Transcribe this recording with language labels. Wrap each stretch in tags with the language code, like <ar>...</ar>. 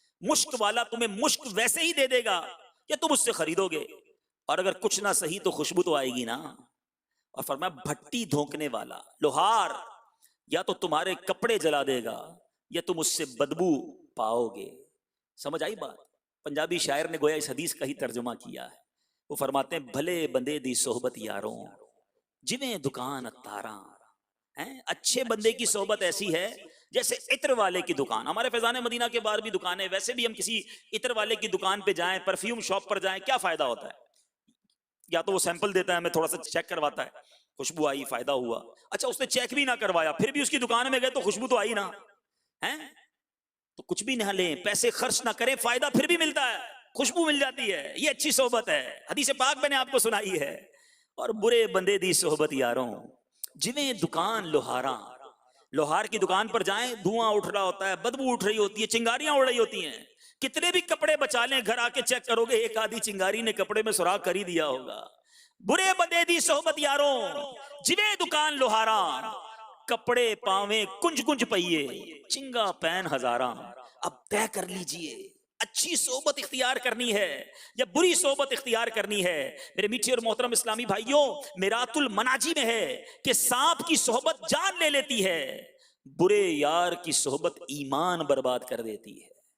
<ur>مشک والا تمہیں مشک ویسے ہی دے دے گا کہ تم اس سے خریدو گے, اور اگر کچھ نہ صحیح تو خوشبو تو آئے گی نا. اور فرمایا بھٹی دھونکنے والا, لوہار, یا تو تمہارے کپڑے جلا دے گا یا تم اس سے بدبو پاؤ گے. سمجھ آئی بات. پنجابی شاعر نے گویا اس حدیث کا ہی ترجمہ کیا ہے. وہ فرماتے ہیں</ur> <pa>بھلے بندے دی صحبت یاروں جویں دکان اتاراں.</pa> <ur>اچھے بندے کی صحبت ایسی ہے جیسے عطر والے کی دکان. ہمارے فیضان مدینہ کے باہر بھی دکانیں, ویسے بھی ہم کسی عطر والے کی دکان پہ جائیں, پرفیوم شاپ پر جائیں, کیا فائدہ ہوتا ہے؟ یا تو وہ سیمپل دیتا ہے, ہمیں تھوڑا سا چیک کرواتا ہے, خوشبو آئی فائدہ ہوا. اچھا اس نے چیک بھی نہ کروایا پھر بھی اس کی دکان میں گئے تو خوشبو تو آئی نا. تو کچھ بھی نہ لیں, پیسے خرچ نہ کریں, فائدہ پھر بھی ملتا ہے, خوشبو مل جاتی ہے. یہ اچھی صحبت ہے. حدیث پاک میں نے آپ کو سنائی ہے.</ur> <pa>اور برے بندے دی صحبت یاروں جویں دکان لوہاراں.</pa> <ur>لوہار کی دکان پر جائیں, دھواں اٹھ رہا ہوتا ہے, بدبو اٹھ رہی ہوتی ہے, چنگاریاں اڑ رہی ہوتی ہیں. کتنے بھی کپڑے بچا لیں, گھر آ کے چیک کرو گے ایک آدھی چنگاری نے کپڑے میں سراغ کر ہی دیا ہوگا.</ur> <pa>برے بندے دی صحبت یاروں جویں دکان لوہاراں. کپڑے پاویں کنج کنج پئیے چنگا پین ہزاراں.</pa> <ur>اب طے کر لیجئے اچھی صحبت اختیار کرنی ہے یا بری صحبت اختیار کرنی ہے. میرے میٹھے اور محترم اسلامی بھائیوں, میرات المناجی میں ہے کہ سانپ کی صحبت جان لے لیتی ہے, برے یار کی صحبت ایمان برباد کر دیتی ہے.</ur>